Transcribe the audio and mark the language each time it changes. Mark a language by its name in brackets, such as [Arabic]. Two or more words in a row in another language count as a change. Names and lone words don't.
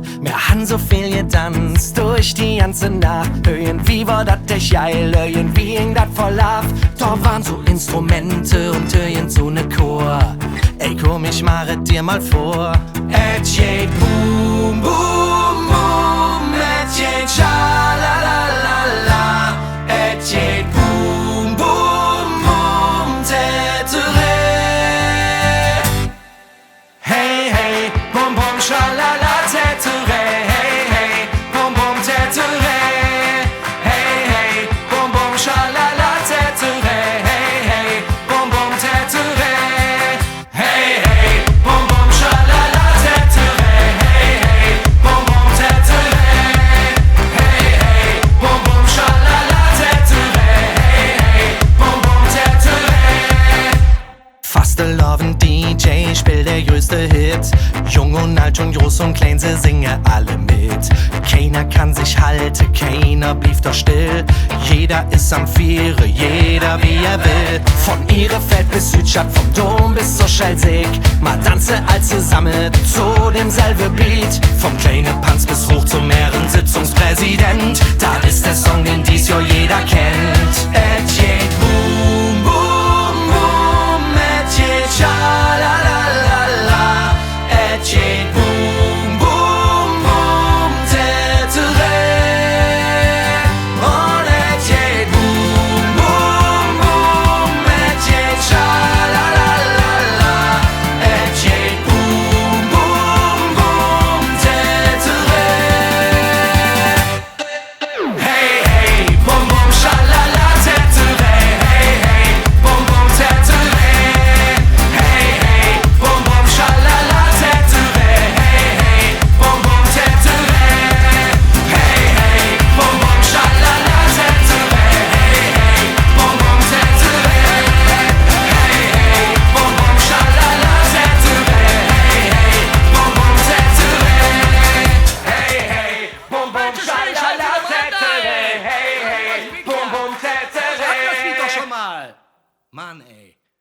[Colognian] Wir han so viel getanzt durch die ganze Nacht. Irgendwie war dat echt geil, irgendwie ging dat voll ab. Dort waren so Instrumente und irgend so ne Chor. Ey komm, ich mache dir mal vor. Et geht boom, boom, boom. Et geht scha-la-la-la-la. Et geht boom, boom, boom. Tätere. Hey, hey, bum, bum, scha-la-la, tätere. Hey, hey, bum, bum, tätere. Hey, hey, bum, bum, scha-la-la, tätere. Hey, hey, bum, bum, tätere. Hey, hey, bum, bum, scha-la-la, tätere. Hey, hey, bum, bum, tätere. Hey, hey, bum, bum, scha-la-la, tätere. Hey, hey, bum, bum, tätere. Faste Lovin' DJ, spiel der größte Hit. Jung und alt und groß und klein, sie singen alle mit. Keiner kann sich halten, keiner blieb doch still. Jeder ist am Viere, jeder wie er will. Von Ihrefeld bis Südstadt, vom Dom bis zur Schelsig. Mal tanze als zusammen zu demselben Beat. Vom kleinen Panz bis hoch zum Ehrensitzungspräsident. Da ist der Song, den dies Jahr jeder kennt. Et geht boom, boom, boom. Et geht scha-la-la-la-la. Et geht boom, boom, boom. Tätere. Und et geht boom, boom, boom. Et geht scha-la-la-la-la. Et geht boom, boom, boom. Tätere. Hey, hey, bum, bum, scha-la-la, tätere. Hey, hey, bum, bum, tätere. Hey, hey, bum, bum, scha-la-la, tätere. Hey, hey, bum, bum, tätere. Hey, hey, bum, bum, scha-la-la, tätere. Hey, hey, bum, bum, tätere. Hey, hey, bum, bum, scha-la-la, tätere. Hey, hey, bum, bum, tätere. Hey, hey, bum, bum, scha-la-la, tätere. Hey, hey, bum, bum, tätere. [German] Das Lied doch schon mal. Mann, ey.